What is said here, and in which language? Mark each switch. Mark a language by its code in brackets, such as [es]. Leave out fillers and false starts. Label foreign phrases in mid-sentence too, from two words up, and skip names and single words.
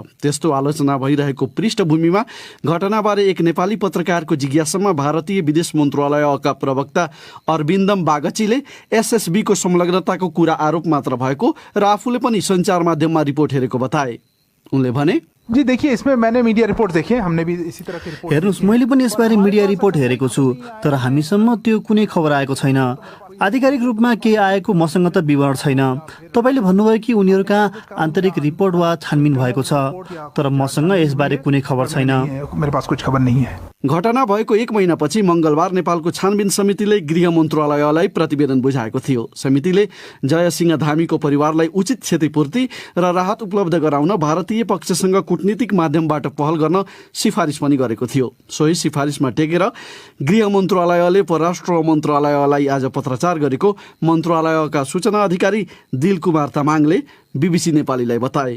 [ne] त्यस्तो आलोचना भइरहेको पृष्ठभूमिमा घटनाबारे एक नेपाली पत्रकारको जिज्ञासामा भारतीय विदेश मन्त्रालयका प्रवक्ता अरविन्दम बागचीले एसएसबीको संलग्नताको कुरा आरोप मात्र भएको र आफूले पनि सञ्चार माध्यममा रिपोर्ट हेरेको बताए। उनले भने, [hi] जी देखिए, इसमें मैंने मीडिया रिपोर्ट देखे, हमने भी इसी तरह की रिपोर्ट। [ne] हेर्नुस्, मैले पनि यसबारे मिडिया रिपोर्ट हेरेको छु, तर हामीसम्म त्यो कुनै खबर आएको छैन। आधिकारिक रूपमा के आएको मसँग त विवरण छैन। तपाईले भन्नुभयो कि उनीहरूका आन्तरिक रिपोर्ट वा छानबिन भएको छ, तर मसँग यसबारे कुनै खबर छैन। [hi] मेरे पास कुछ खबर नहीं है। [ne] घटना भएको 1 महिनापछि मंगलबार नेपालको छानबिन समितिले गृह मन्त्रालयलाई प्रतिवेदन बुझाएको थियो। समितिले जयसिंह धामीको परिवारलाई उचित क्षतिपूर्ति र राहत उपलब्ध गराउन भारतीय पक्षसँग कूटनीतिक माध्यमबाट पहल गर्न सिफारिस पनि गरेको थियो। सोही सिफारिसमा टेकेर गृह मन्त्रालयले परराष्ट्र मन्त्रालयलाई आज पत्रचार गरेको मन्त्रालयका सूचना अधिकारी दिलकुमार तामाङले बीबीसी नेपालीलाई बताए।